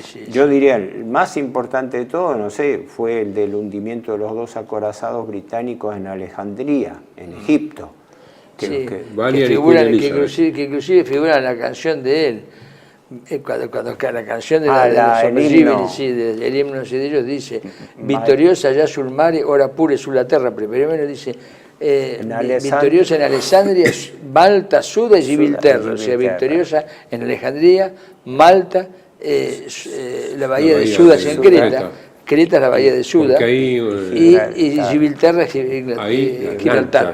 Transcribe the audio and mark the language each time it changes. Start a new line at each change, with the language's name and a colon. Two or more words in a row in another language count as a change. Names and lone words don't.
Spanish: Yo diría el más importante de todo, no sé, fue el del hundimiento de los 2 acorazados británicos en Alejandría, en Egipto. Que inclusive figura en la canción de él. Cuando la canción de el himno de ellos dice: victoriosa ya
Italian: sul mare, ora pure sulla terra.
Spanish: Primero dice victoriosa en Alessandria, Malta, Suda y Gibilterra. O sea, victoriosa en Alejandría, Malta, la bahía de Suda en Creta. Creta es la bahía de Suda y Gibilterra es Gibraltar.